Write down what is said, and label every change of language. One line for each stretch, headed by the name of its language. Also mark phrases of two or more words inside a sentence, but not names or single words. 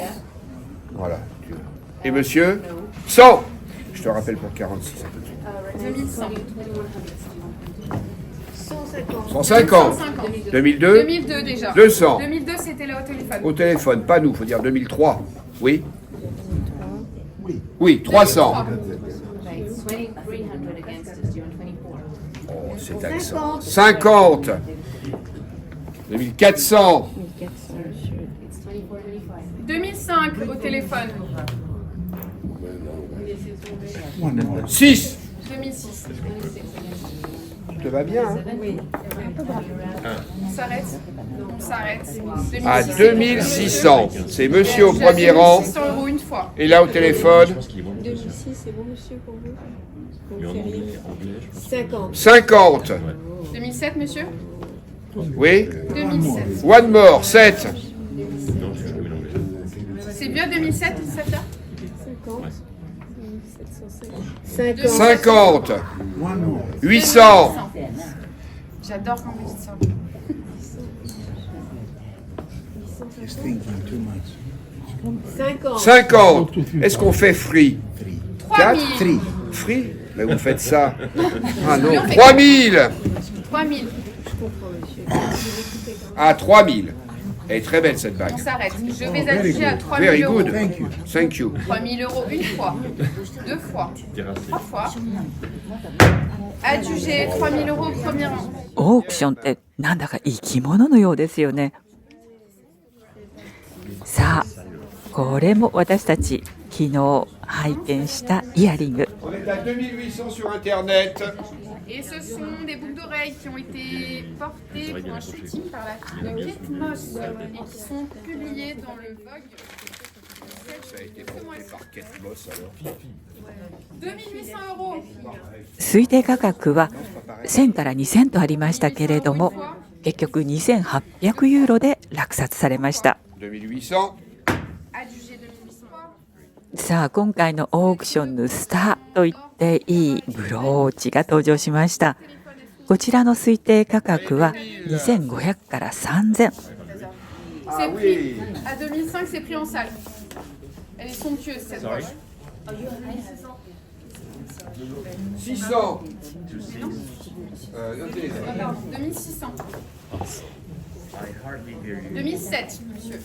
French: Voilà. Et monsieur? 100. Je te rappelle pour le 46, à tout de suite. 2100. 150. 150. 2002. 2002 déjà. 200. 2002 c'était là au téléphone. Au téléphone, pas nous, faut dire 2003. Oui? Oui, 300.
English: Right, 2,300 against us. Do you want 24?
French: Oh, c'est accent. 50. 2400.
English: It's 24, 25.
French: 2005 au téléphone. 6. 2006. Ça te va bien, hein? On s'arrête. On s'arrête. À 2600. C'est monsieur au premier rang. 600 € une fois. Et là au téléphone, 2006, c'est bon, monsieur, pour vous? Vous me ferez 50. 50. 2007, monsieur. Oui. 2007.
English: One more, 7.
French: C'est bien 2007, cette heure 50. 50. 800. J'adore quand vous dites ça. 50. 50. Est-ce qu'on fait free? 3000. Free? Mais vous faites ça. Ah non. 3000. 3000. À 3000. Elle est très belle cette On bague. s'arrête. Je vais adjuger à 3000
English: Very €. good. Thank you.
French: 3000 € une fois, deux fois, trois fois. Adjugé 3000 € au premier rang.
Japanese: オークションってなんだか生き物のようですよね。さあ、これも私たち昨日拝見したイヤリング。
French: On est à 2800 sur Internet. Et ce sont des boucles d'oreilles qui ont été portées pour un shooting par la fille de Kate Moss et qui sont publiées dans le Vogue. Ça a été porté par Kate Moss alors. 2800 €.
Japanese: 推定価格は1000から2000とありましたけれども、結局2800ユーロで落札されました。
French: 2800. Adjugé 2800.
Japanese: さあ、今回のオークションのスターと言っていいブローチが登場しました。こちらの推定価格は2500から3000。
French: C'est pris à 2005, c'est pris en salle. Elle est somptueuse cette broche. 600. Notez. 2600. 2007, monsieur.